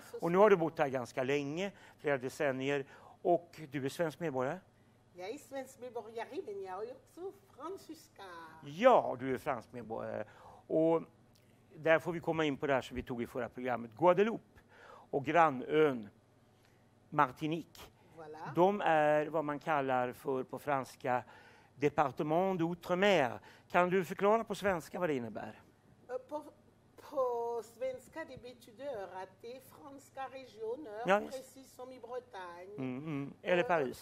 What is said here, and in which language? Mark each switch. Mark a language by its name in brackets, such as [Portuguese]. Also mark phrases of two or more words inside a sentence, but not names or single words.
[Swedish] och nu har du bott här ganska länge, flera decennier. Och du är svensk medborgare? Jag är svensk medborgare men jag är också fransyska. Ja, du är fransk medborgare. Och där får vi komma in på det här som vi tog i förra programmet. Guadeloupe och grannön Martinique. Voilà. De är vad man kallar för på franska [French] département d'outre-mer. [Swedish] Kan du förklara på svenska vad det innebär? På svenska det betyder att det är franska regioner, Ja, precis som i Bretagne. Eller Paris.